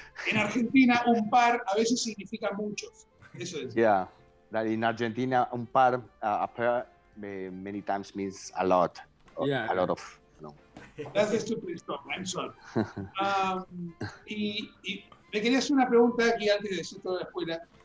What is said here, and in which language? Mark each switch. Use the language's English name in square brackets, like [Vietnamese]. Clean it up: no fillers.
[Spanish] En Argentina, un par a veces significa muchos. Eso es. [English] Yeah, that in Argentina, un par, a pair, many times means a lot. A lot of, That's the stupid stuff, I'm sorry. [Spanish] Y me quería hacer una pregunta aquí antes de decir toda la escuela.